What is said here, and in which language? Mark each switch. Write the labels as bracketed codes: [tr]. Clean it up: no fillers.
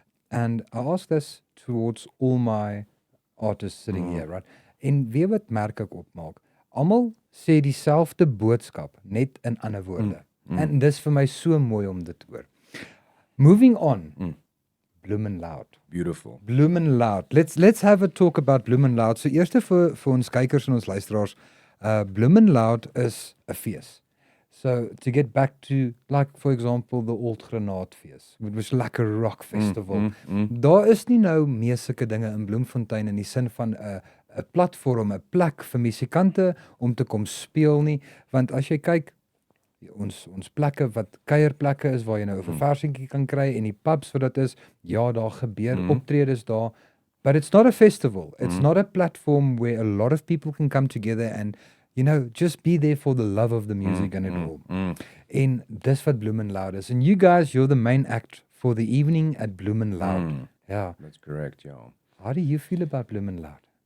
[en] And I asked this towards all my artists sitting here, right? [af] En weet wat merk ek opmaak? Almal sê dieselfde boodskap, net in ander woorde. En dis vir my so mooi om dit te hoor. [en] Moving on. [af] Bloemin Loud. [en] Beautiful. Bloemin Loud. Let's have a talk about Bloemin Loud. [af] So eerste vir ons kykers en ons luisteraars, Bloemin Loud is 'n fees. [en] So to get back to, like for example, the Old Grenade fees, which was like a rock festival. [af] Daar is nie nou meer sulke dinge in Bloemfontein in die sin van 'n platform, 'n plek vir musikante om te kom speel nie, want as jy kyk, ons plekke wat kuierplekke is waar jy nou 'n verversingkie kan kry, en die pubs wat dit is, ja, daar gebeur optredes daar, [en] but it's not a festival. It's not a platform where a lot of people can come together and, you know, just be there for the love of the music and it all. [af] En dis wat Bloemin Loud is. [en] And you guys, you're the main act for the evening at Bloemin Loud. Yeah. That's correct, yeah. How do you feel about Bloemin Loud?